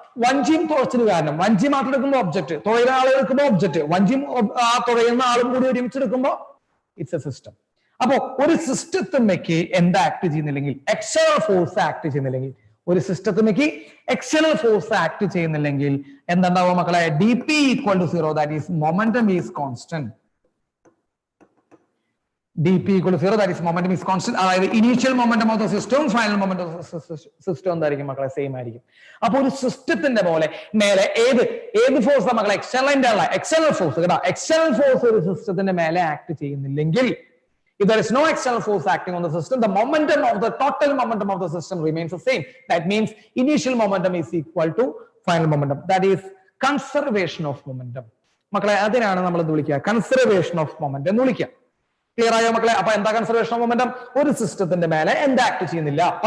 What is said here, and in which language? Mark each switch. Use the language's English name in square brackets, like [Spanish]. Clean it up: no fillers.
[Malayalam] വഞ്ചിയും തുഴച്ചിൽ കാരണം, വഞ്ചി മാത്രം എടുക്കുമ്പോൾ ഒബ്ജക്ട്, തുഴയുന്ന ആൾ എടുക്കുമ്പോൾ ഒബ്ജക്ട്, വഞ്ചിയും ആ തുഴയുന്ന ആളും കൂടി ഒരുമിച്ചെടുക്കുമ്പോൾ [English] It's a system. [Malayalam] അപ്പോ ഒരു സിസ്റ്റത്തിലേക്ക് എന്താ ആക്ട് ചെയ്യുന്നില്ലെങ്കിൽ, എക്സ്റ്റേണൽ ഫോഴ്സ് ആക്ട് ചെയ്യുന്നില്ലെങ്കിൽ, ഒരു സിസ്റ്റത്തിലേക്ക് എക്സ്റ്റേണൽ ഫോഴ്സ് ആക്ട് ചെയ്യുന്നില്ലെങ്കിൽ എന്തുണ്ടാവുക മക്കളെ? [English] dp = 0, that is momentum is constant. dp = 0, that is momentum is constant. [Malayalam] അതായത് initial momentum of the system, final momentum of the system എന്തായിരിക്കും മക്കളെ? സെയിം ആയിരിക്കും. അപ്പൊ ഒരു സിസ്റ്റത്തിന്റെ പോലെ മേലെ ഏത് ഫോഴ്സ് മക്കളെ? എക്സ്റ്റേണൽ ഫോഴ്സ് കേട്ടോ. എക്സ്റ്റേണൽ ഫോഴ്സ് ഒരു സിസ്റ്റത്തിന്റെ മേലെ ആക്ട് ചെയ്യുന്നില്ലെങ്കിൽ, [English] if there is no external force acting on the system, the momentum of the total momentum of the system remains the same. That means initial momentum is equal to final momentum. That is conservation of momentum. [Malayalam] മക്കളെ അതിനാണ് നമ്മൾ എന്ത് വിളിക്കുക? Conservation of momentum എന്ന് വിളിക്കുക. Clear ആയോ മക്കളെ? അപ്പൊ എന്താ കൺസർവേഷൻ ഓഫ് മൊമെന്റം? ഒരു സിസ്റ്റത്തിന്റെ മേലെ എന്ത് ആക്ട് ചെയ്യുന്നില്ല?